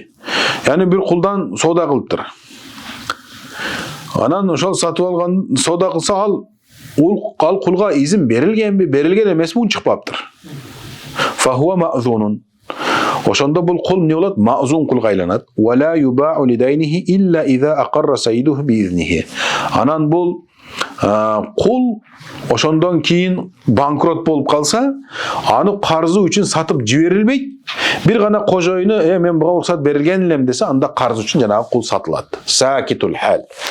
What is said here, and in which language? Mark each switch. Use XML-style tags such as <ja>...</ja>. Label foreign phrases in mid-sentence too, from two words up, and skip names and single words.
<ky>Яны бир кулдан соода кылыптыр. Анан ошол сатып алган соода кылса ал кулга изин берилгенби, берилген эмесби, ун чыкпаптыр.</ky> <ar>فهو مأذون.</ar> <ky>Ошондо бул кул не болот? Маъзун кулга айланат.</ky> <ar>ولا يباع لدينه إلا إذا أقر سيده بإذنه.</ar> <ky>Анан бул кул ошондон кийин банкрот болуп калса, аны карызы үчүн сатып жиберилбейт. Бир гана кожойуну мен буга уруксат берилген элем десе, анда карыз үчүн жанагы кул сатылат.</ky> <ar>ساكت الحال.</ar>